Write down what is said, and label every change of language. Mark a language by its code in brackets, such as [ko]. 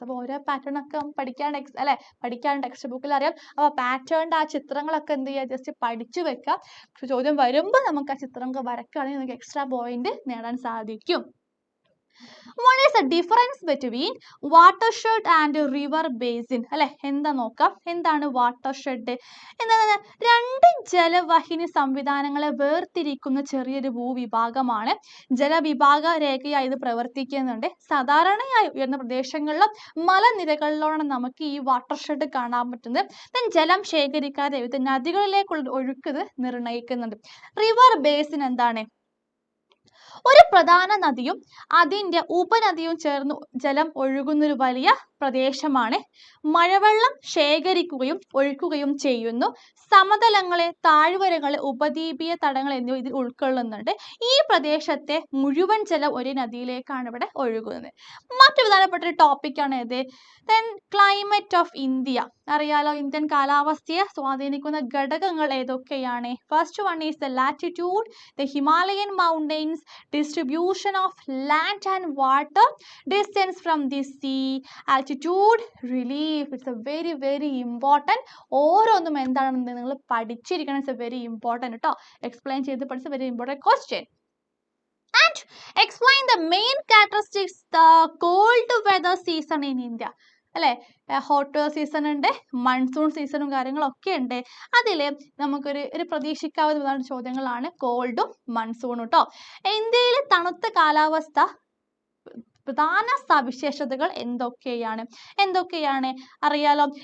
[ml] അപ്പോൾ ഓരോ പാറ്റേൺ ഒക്കെ പഠിക്കാൻ ടെക്സ്റ്റ് ബുക്കിൽ അറിയാം. അപ്പോൾ പാറ്റേണിൻ്റെ ആ ചിത്രങ്ങളൊക്കെ എന്ത് ചെയ്യുക? ജസ്റ്റ് പഠിച്ചു വെക്കുക. ചോദ്യം വരുമ്പോൾ നമുക്ക് ആ ചിത്രങ്ങൾ വരക്കുകയാണെങ്കിൽ നമുക്ക് എക്സ്ട്രാ പോയിന്റ് നേടാൻ സാധിക്കും. [en] What is the difference between watershed and river basin? [ml] അല്ലെ എന്താ നോക്കാം. എന്താണ് വാട്ടർഷെഡ്? എന്താണ്? 2 ജലവാഹിനി സംവിധാനങ്ങളെ വേർതിരിക്കുന്ന ചെറിയൊരു ഭൂവിഭാഗമാണ്. ജലവിഭാഗ രേഖയായി ഇത് പ്രവർത്തിക്കുന്നുണ്ട്. സാധാരണയായി ഉയർന്ന പ്രദേശങ്ങളിലും മലനിരകളിലാണ് നമുക്ക് ഈ വാട്ടർഷെഡ് കാണാൻ പറ്റുന്നത്. ജലം ശേഖരിക്കാതെ വിവിധ നദികളിലേക്കുള്ള ഒഴുക്ക് ഇത് നിർണ്ണയിക്കുന്നുണ്ട്. റിവർ ബേസിൻ എന്താണ്? ഒരു പ്രധാന നദിയും അതിൻ്റെ ഉപനദിയും ചേർന്ന് ജലം ഒഴുകുന്നൊരു വലിയ പ്രദേശമാണ്. മഴവെള്ളം ശേഖരിക്കുകയും ഒഴുക്കുകയും ചെയ്യുന്നു. സമതലങ്ങളെ, താഴ്വരകളെ, ഉപദ്വീപീയ തടങ്ങൾ എന്നിവ ഇതിൽ ഉൾക്കൊള്ളുന്നുണ്ട്. ഈ പ്രദേശത്തെ മുഴുവൻ ജലം ഒരു നദിയിലേക്കാണ് ഇവിടെ ഒഴുകുന്നത്. മറ്റു പ്രധാനപ്പെട്ട ഒരു ടോപ്പിക്കാണ് ഇത്. [en] Then climate of India. [ml] അറിയാലോ ഇന്ത്യൻ കാലാവസ്ഥയെ സ്വാധീനിക്കുന്ന ഘടകങ്ങൾ ഏതൊക്കെയാണ്? [en] First one is the latitude, the Himalayan mountains, distribution of land and water, distance from the sea, altitude, relief. It's a very very important. [ml] ഓരോന്നും എന്താണെന്ന് നിങ്ങൾ പഠിച്ചിരിക്കണം. [en] It's a very important കേട്ടോ. [ml] എക്സ്പ്ലെയിൻ ചെയ്ത് പഠിച്ച [en] very important question. And explain the main characteristics the cold weather season in India. [ml] അല്ലേ, hot season ഉണ്ട്, monsoon സീസണും കാര്യങ്ങളൊക്കെ ഉണ്ട്. അതിൽ നമുക്കൊരു പ്രതീക്ഷിക്കാവുന്ന ചോദ്യങ്ങളാണ് കോൾഡും മൺസൂണും കേട്ടോ. ഇന്ത്യയിലെ തണുത്ത കാലാവസ്ഥ പ്രധാന സവിശേഷതകൾ എന്തൊക്കെയാണ്? അറിയാലോ.